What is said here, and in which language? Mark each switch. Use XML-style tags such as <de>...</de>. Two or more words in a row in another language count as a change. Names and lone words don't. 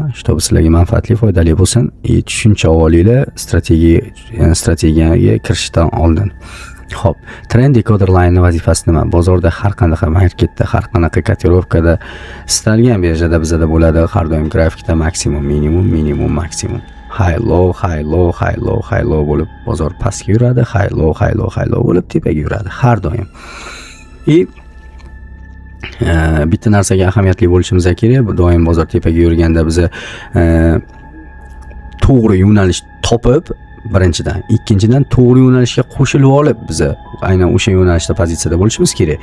<uz>Shtob sizlarga manfaatli, foydali bo'lsin. Tushuncha olinglar strategiyaga kirishdan oldin. Xo'p, Trend Decoder Line vazifasi nima? Bozorda har qanday marketda, har qanaqa kotirovkada istalgan birjada bizada bo'ladi. Har doim grafikda maksimum, minimum, maksimum.</uz> <en>High low, high low, high low, high low</en> <uz>bo'lib bozor pastga yuradi,</uz> <en>high low, high low, high low</en> <uz>bo'lib tepaga yuradi har doim. Bitta narsaga ahamiyatli bo'lishimiz kerak. Doim bozor tepaga yurganda biz to'g'ri yo'nalish topib, birinchidan, ikkinchidan to'g'ri yo'nalishga qo'shilib olib biz aynan o'sha yo'nalishda pozitsiyada bo'lishimiz kerak.</uz>